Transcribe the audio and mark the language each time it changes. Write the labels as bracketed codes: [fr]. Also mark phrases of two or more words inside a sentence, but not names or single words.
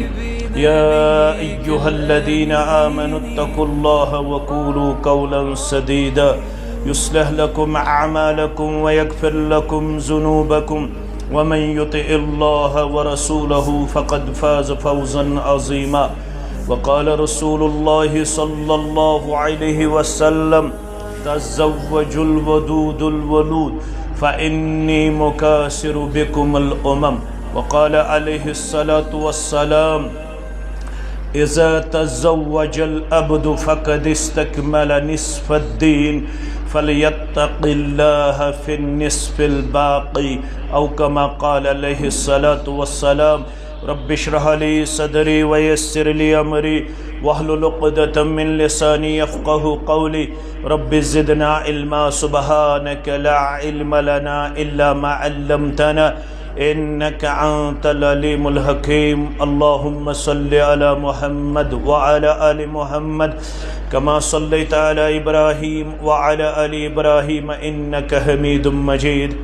[ar] يا أيها الذين آمنوا اتقوا الله وقولوا قولا سديدا يصلح لكم أعمالكم ويغفر لكم ذنوبكم ومن يطع الله ورسوله فقد فاز فوزا عظيما. وقال رسول الله صلى الله عليه وسلم تزوجوا الودود الولود فإني مكاثر بكم الأمم. وقال عليه الصلاة والسلام إذا تزوج العبد فقد استكمل نصف الدين فليتق الله في النصف الباقي أو كما قال عليه الصلاة والسلام. رب اشرح لي صدري ويسر لي أمري واحلل عقدة من لساني يفقهوا قولي. رب زدنا علما سبحانك لا علم لنا إلا ما علمتنا إنك أنت العليم الحكيم. اللهم صل على محمد وعلى آل محمد كما صليت على إبراهيم وعلى آل إبراهيم إنك حميد مجيد.